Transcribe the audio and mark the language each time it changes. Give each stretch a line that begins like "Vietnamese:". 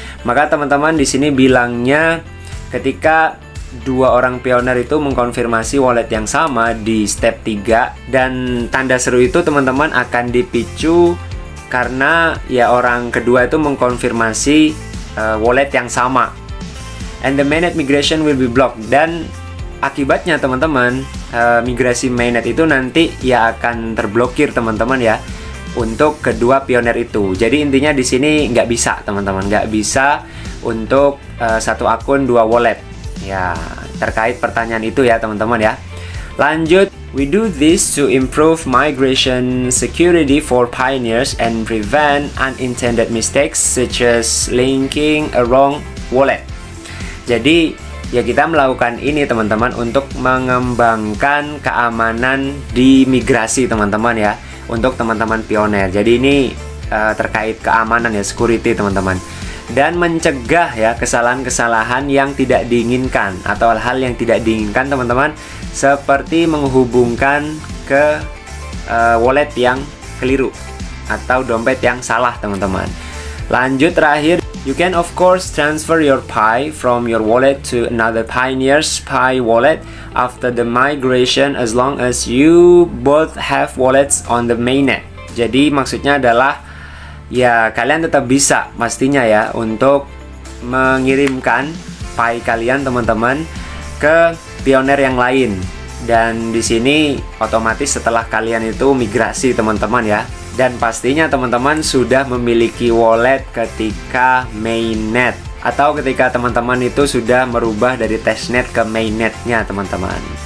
Indonesian: Maka teman-teman di sini bilangnya ketika dua orang pioner itu mengkonfirmasi wallet yang sama di step 3, dan tanda seru itu teman-teman akan dipicu karena ya orang kedua itu mengkonfirmasi wallet yang sama.
English: and the mainnet migration will be blocked.
Indonesian: Dan akibatnya teman-teman, migrasi mainnet itu nanti ya akan terblokir teman-teman ya untuk kedua pioner itu. Jadi intinya di sini nggak bisa teman-teman, nggak bisa untuk satu akun dua wallet. Ya, terkait pertanyaan itu ya teman-teman ya. Lanjut,
English: we do this to improve migration security for pioneers and prevent unintended mistakes such as linking a wrong wallet.
Indonesian: Jadi ya kita melakukan ini teman-teman untuk mengembangkan keamanan di migrasi teman-teman ya, untuk teman-teman pioner. Jadi ini terkait keamanan ya, security teman-teman, dan mencegah ya kesalahan-kesalahan yang tidak diinginkan atau hal-hal yang tidak diinginkan teman-teman, seperti menghubungkan ke wallet yang keliru atau dompet yang salah teman-teman. Lanjut terakhir,
English: you can of course transfer your Pi from your wallet to another pioneer's Pi wallet after the migration as long as you both have wallets on the mainnet.
Indonesian: Jadi maksudnya adalah ya kalian tetap bisa pastinya ya untuk mengirimkan Pi kalian teman-teman ke pioner yang lain. Dan di sini otomatis setelah kalian itu migrasi teman-teman ya, dan pastinya teman-teman sudah memiliki wallet ketika mainnet atau ketika teman-teman itu sudah merubah dari testnet ke mainnetnya teman-teman.